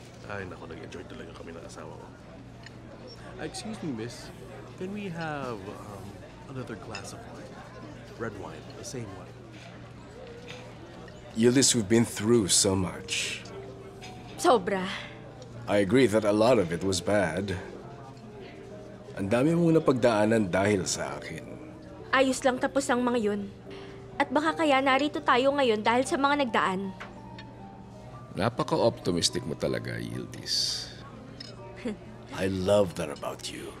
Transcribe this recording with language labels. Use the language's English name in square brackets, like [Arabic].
[Filipino] Ay, naku, nag-enjoy talaga kami ng asawa ko. [English] Excuse me, miss. Can we have another glass of wine? Red wine, the same one. Yildiz, we've been through so much. [Filipino] Sobra. [English] I agree that a lot of it was bad. [Filipino] Ang dami mong napagdaanan dahil sa akin. Ayos lang tapos ang mga yun. At baka kaya narito tayo ngayon dahil sa mga nagdaan. Napaka-optimistic mo talaga, Yildiz. [English] I love that about you.